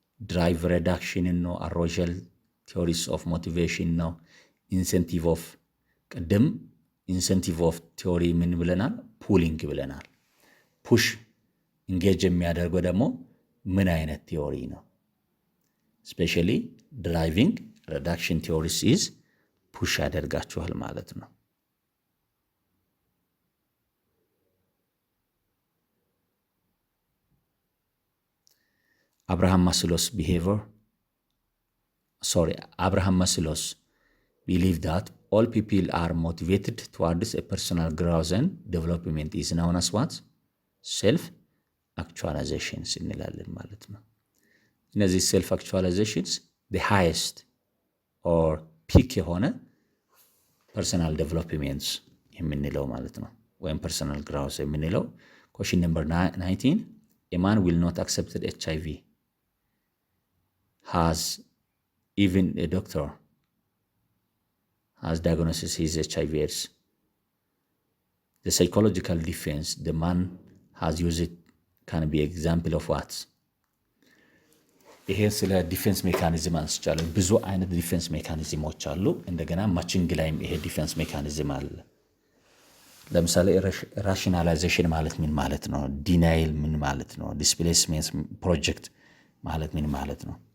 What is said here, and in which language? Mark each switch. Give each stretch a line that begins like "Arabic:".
Amharic: ድራይቭ ሪዳክሽን ነው? አሮዣል ቲዮሪስ ኦፍ ሞቲቬሽን ነው? ኢንሴንቲቭ ኦፍ ቅድም ኢንሴንቲቭ ኦፍ ቲዮሪ ምን ብለናል? ፑሊንግ ብለናል። ፑሽ ኢንጌጅ የሚያደርገው ደግሞ ምን አይነት ቲዮሪ ነው? ስፔሻሊ ድራይቪንግ ሪዳክሽን ቲዮሪስ ኢዝ ፑሽ ያደርጋችኋል ማለት ነው።
English: አብርሃም ማስሎስ believe that all people are motivated towards a personal growth and development is known as what? self actualizations
Amharic: እንላለን ማለት ነው። እነዚህ
English: self actualizations the highest or peak
Amharic: የሆነ
English: personal developments
Amharic: የምንለው ማለት ነው፣ ወይም
English: personal growth
Amharic: የምንለው።
English: question number 19 a man will not accept HIV has even a doctor has diagnosis his HIV AIDS. The psychological defense the man has used can be example of what?
Amharic: ይሄ ስለ ዲፌንስ ሜካኒዝም አንስቻለሁ። ብዙ አይነት ዲፌንስ ሜካኒዝሞች አሉ። እንደገና ማቺንግ ላይም ይሄ ዲፌንስ ሜካኒዝም አለ። ለምሳሌ ራሽናላይዜሽን ማለት ምን ማለት ነው? ዲናይል ምን ማለት ነው? ዲስፕሌስሜንት ፕሮጀክት ማለት ምን ማለት ነው?